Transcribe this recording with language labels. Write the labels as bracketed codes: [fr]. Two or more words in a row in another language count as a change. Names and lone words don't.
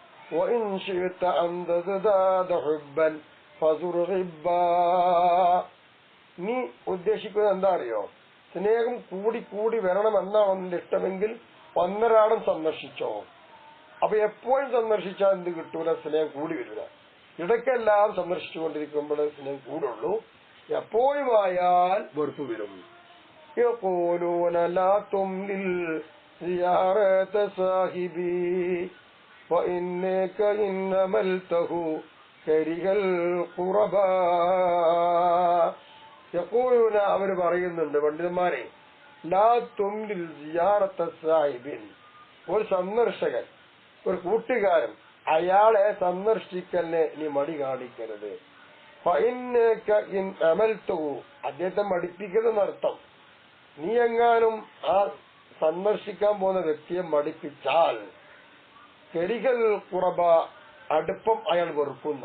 [ml] നീ ഉദ്ദേശിക്കുന്നത് എന്താ അറിയോ? സ്നേഹം കൂടി വരണമെന്നാണോ നിന്റെ ഇഷ്ടമെങ്കിൽ ഒന്നരാടം സന്ദർശിച്ചോ. അപ്പൊ എപ്പോഴും സന്ദർശിച്ചാൽ എന്ത് കിട്ടൂല? സ്നേഹം കൂടി വരില്ല. ഇടയ്ക്കെല്ലാം സന്ദർശിച്ചുകൊണ്ടിരിക്കുമ്പോൾ സ്നേഹം കൂടുള്ളൂ. എപ്പോഴും ആയാൽ വെറുപ്പ് വരും. [ar] يقولون لا تملل زيارة صاحبي وإنك إن ملته كره القرباء. يقولون, [ml] അവർ പറയുന്നുണ്ട് പണ്ഡിതന്മാരെ, [ar] لا تملل زيارة صاحب, [ml] ഒരു സന്ദർശകൻ, ഒരു കൂട്ടുകാരൻ അയാളെ സന്ദർശിക്കലിനെ നീ മടി കാണിക്കരുത്. അദ്ദേഹത്തെ മടിപ്പിക്കുന്നതർത്ഥം, നീ എങ്ങാനും ആ സന്ദർശിക്കാൻ പോകുന്ന വ്യക്തിയെ മടിപ്പിച്ചാൽ [ar] كره القرباء, [ml] അടുപ്പം അയാൾ വെറുക്കുന്ന.